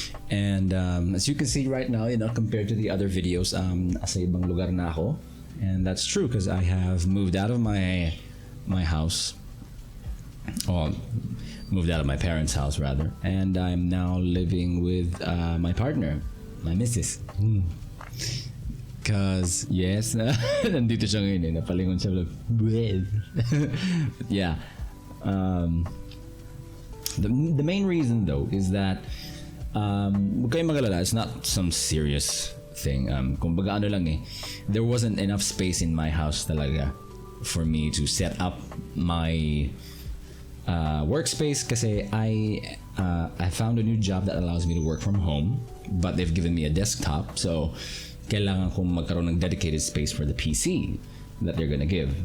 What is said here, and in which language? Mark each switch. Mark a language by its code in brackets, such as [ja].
[en] And as you can see right now, compared to the other videos, [tl] sa ibang lugar na ako. [en] And that's true, because I have moved out of my house, or moved out of my parents' house rather, and I'm now living with my partner, my missus. Cause yes, [tl] nandito siya ngayon, napalingon siya. [en] But yeah, the main reason though is that [tl] huwag kayong magalala, [en] it's not some serious thing. Kumbaga there wasn't enough space in my house talaga for me to set up my workspace, kasi I found a new job that allows me to work from home, but they've given me a desktop, so [tl] kailangan kong magkaroon ng [en] dedicated space for the PC that they're gonna give.